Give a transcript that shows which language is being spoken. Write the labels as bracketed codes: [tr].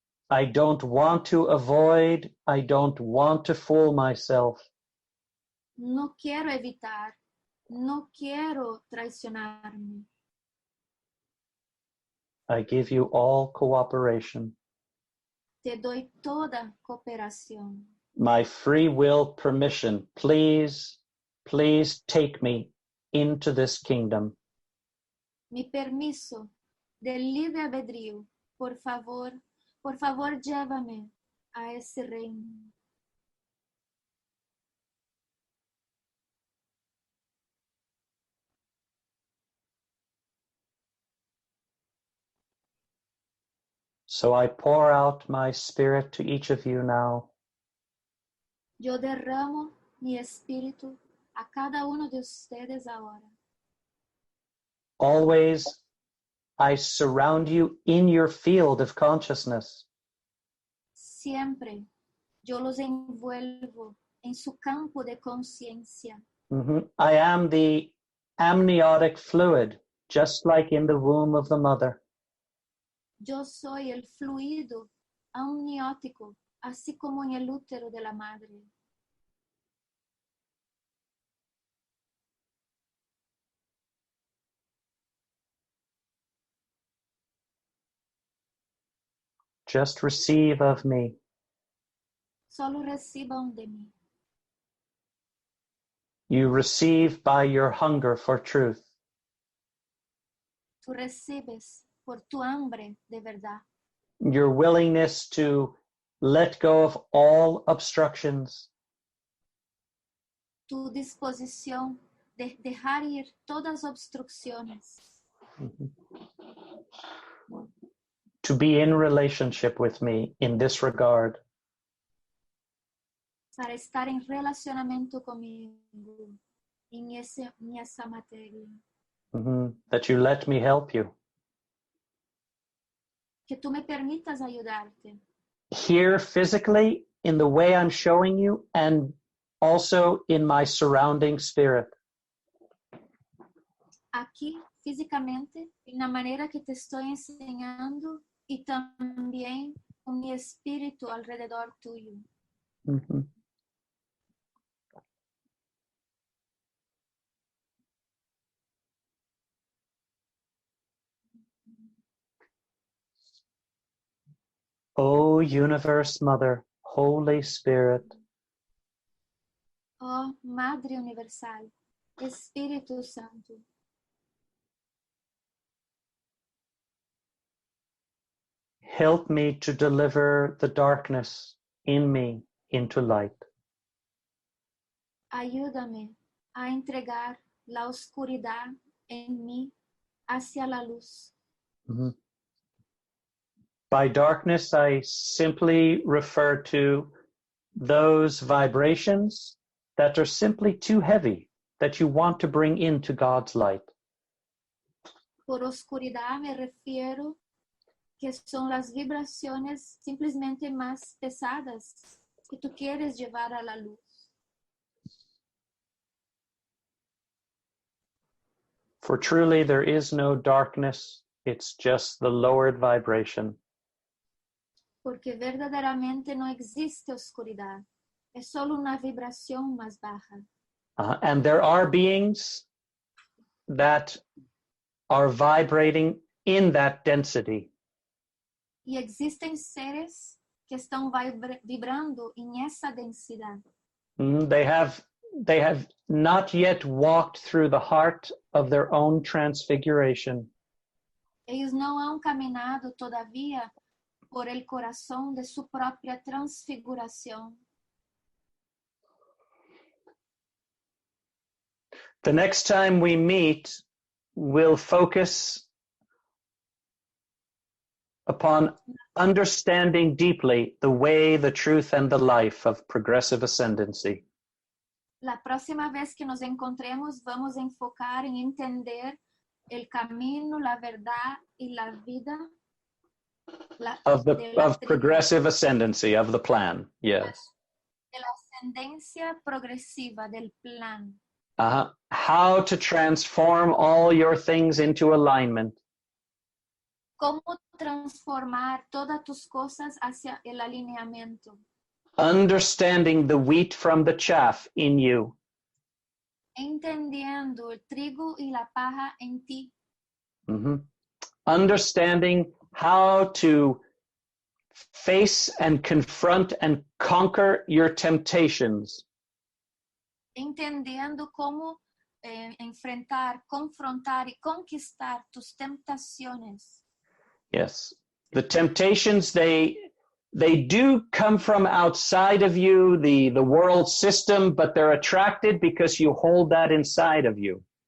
[en] I don't want to avoid, I don't want to fool myself. [es] No quiero evitar, no quiero traicionarme. [en] I give you all cooperation. [es] Te doy toda cooperación. [en] My free will permission. Please, please take me into this kingdom. [es] Mi permiso del libre albedrío, por favor llévame a ese reino. [en] So I pour out my spirit to each of you now. [es] Yo derramo mi espíritu a cada uno de ustedes ahora. [en] Always, I surround you in your field of consciousness. [es] Siempre yo los envuelvo en su campo de conciencia. [en] I am the amniotic fluid, just like in the womb of the mother. [es] Yo soy el fluido amniótico, así como en el útero de la madre. [en] Just receive of me. [es] Solo reciban de mí. [en] You receive by your hunger for truth. [es] Tú recibes por tu hambre de verdad. [en] Your willingness to let go of all obstructions. [es] Tu disposición de dejar ir todas obstrucciones. [en] To be in relationship with me in this regard. [es] Para estar en relacionamiento conmigo en esa materia. [en] That you let me help you. [es] Que tú me permitas ayudarte. [en] Here physically, in the way I'm showing you, and also in my surrounding spirit. [es] Aquí, físicamente, en la manera que te estoy enseñando y también con mi espíritu alrededor tuyo. [en] O Universe Mother, Holy Spirit, [es] Oh, Madre Universal, Espíritu Santo, [en] help me to deliver the darkness in me into light. [es] ayúdame a entregar la oscuridad en mí hacia la luz. [en] By darkness, I simply refer to those vibrations that are simply too heavy, that you want to bring into God's light. [es] Por oscuridad me refiero que son las vibraciones simplemente más pesadas que tú quieres llevar a la luz. [en] For truly there is no darkness, it's just the lowered vibration. [es] Porque verdaderamente no existe oscuridad, es solo una vibración más baja. [en] And there are beings that are vibrating in that density. [es] Y existen seres que están vibrando en esa densidad. [en] They have not yet walked through the heart of their own transfiguration. [es] Ellos no han caminado todavía por el corazón de su propia transfiguración. [en] The next time we meet, we'll focus upon understanding deeply the way, the truth, and the life of progressive ascendancy. [es] La próxima vez que nos encontremos, vamos a enfocar en entender el camino, la verdad y la vida [en] Of [es] de la [en] progressive ascendancy, of the plan, yes. [es] de la ascendencia progresiva del plan. [en] How to transform all your things into alignment. [es] Cómo transformar todas tus cosas hacia el alineamiento. [en] Understanding the wheat from the chaff in you. [es] Entendiendo el trigo y la paja en ti. [en] Understanding how to face and confront and conquer your temptations. [es] Entendiendo cómo enfrentar, confrontar y conquistar tus tentaciones. [en] Yes. The temptations, they do come from outside of you, the world system, but they're attracted because you hold that inside of you.